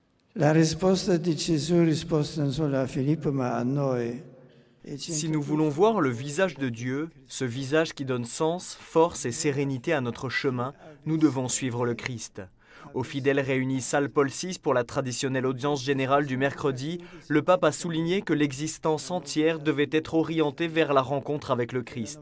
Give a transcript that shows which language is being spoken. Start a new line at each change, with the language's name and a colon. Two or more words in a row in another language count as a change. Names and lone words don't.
Italian: La risposta di Gesù risposta non solo a Filippo ma a noi.
French: Si nous voulons voir le visage de Dieu, ce visage qui donne sens, force et sérénité à notre chemin, nous devons suivre le Christ. Aux fidèles réunis salle Paul VI pour la traditionnelle audience générale du mercredi, le pape a souligné que l'existence entière devait être orientée vers la rencontre avec le Christ.